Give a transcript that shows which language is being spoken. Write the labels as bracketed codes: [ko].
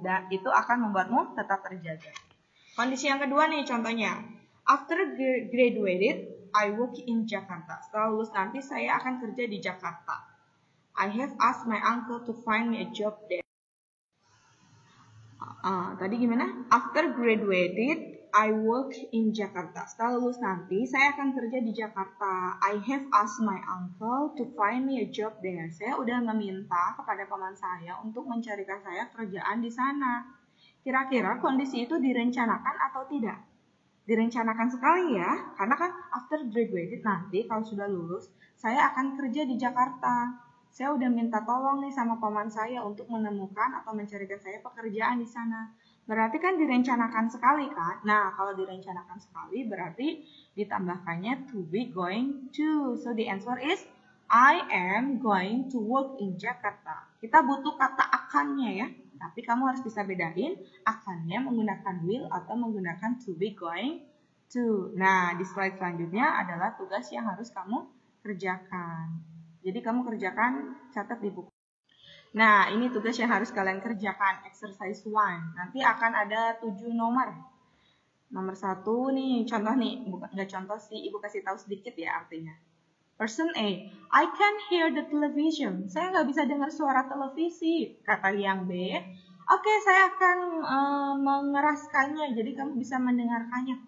[id] Dan itu akan membuatmu tetap terjaga. Kondisi yang kedua nih contohnya. [en] After graduated, I work in Jakarta. [id] Setelah lulus nanti saya akan kerja di Jakarta. [en] I have asked my uncle to find me a job there. [id] Tadi gimana? [en] After graduated, I work in Jakarta. [id] Setelah lulus nanti saya akan kerja di Jakarta. [en] I have asked my uncle to find me a job there. [id] Saya udah meminta kepada paman saya untuk mencarikan saya kerjaan di sana. Kira-kira kondisi itu direncanakan atau tidak? Direncanakan sekali ya, karena kan [en] after graduated [id] nanti kalau sudah lulus, saya akan kerja di Jakarta. Saya udah minta tolong nih sama paman saya untuk menemukan atau mencarikan saya pekerjaan di sana. Berarti kan direncanakan sekali kan? Nah, kalau direncanakan sekali berarti ditambahkannya to be going to. [en] So the answer is I am going to work in Jakarta. [id] Kita butuh kata akannya ya. Tapi kamu harus bisa bedain akannya menggunakan will atau menggunakan to be going to. Nah, di slide selanjutnya adalah tugas yang harus kamu kerjakan. Jadi kamu kerjakan, catat di buku. Nah, ini tugas yang harus kalian kerjakan, exercise 1. Nanti akan ada 7 nomor. Nomor 1 nih, contoh nih. Nggak contoh sih, ibu kasih tahu sedikit ya artinya. [en] Person A, I can't hear the television. [id] Saya nggak bisa dengar suara televisi. Kata yang B, oke, saya akan mengeraskannya, jadi kamu bisa mendengarkannya.